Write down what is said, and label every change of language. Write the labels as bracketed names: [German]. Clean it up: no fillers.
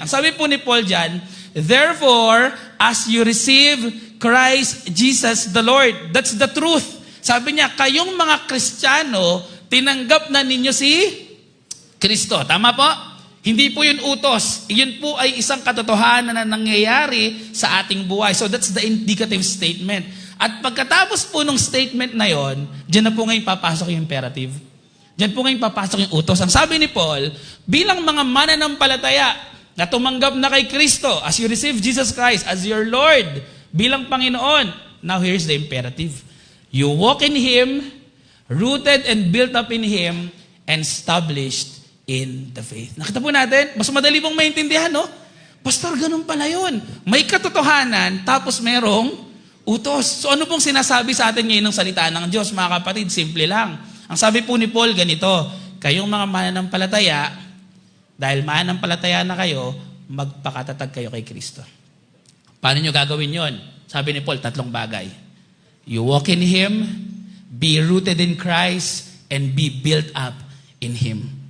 [Filipino] Ang sabi po ni Paul dyan, [English] therefore, as you receive Christ Jesus the Lord. That's the truth. [Filipino] Sabi niya, kayong mga Kristiyano, tinanggap na ninyo si Kristo. Tama po? Hindi po yun utos. Yun po ay isang katotohanan na nangyayari sa ating buhay. [English] So that's the indicative statement. [Filipino] At pagkatapos po ng statement na yon, dyan na po ngayon papasok yung imperative. Diyan po ngayon papasok yung utos. Ang sabi ni Paul, bilang mga mananampalataya na tumanggap na kay Kristo, [English] as you receive Jesus Christ as your Lord, [Filipino] bilang Panginoon, [English] now here's the imperative. You walk in Him, rooted and built up in Him, and established in the faith. [Filipino] Nakita po natin, mas madali pong maintindihan, no? Pastor, ganun pala yun. May katotohanan, tapos merong utos. So ano pong sinasabi sa atin ngayon ng salita ng Diyos, mga kapatid? Simple lang. Ang sabi po ni Paul, ganito, kayong mga mananampalataya, dahil mananampalataya na kayo, magpakatatag kayo kay Kristo. Paano nyo gagawin yon? Sabi ni Paul, 3 bagay. [English] You walk in Him, be rooted in Christ, and be built up in Him.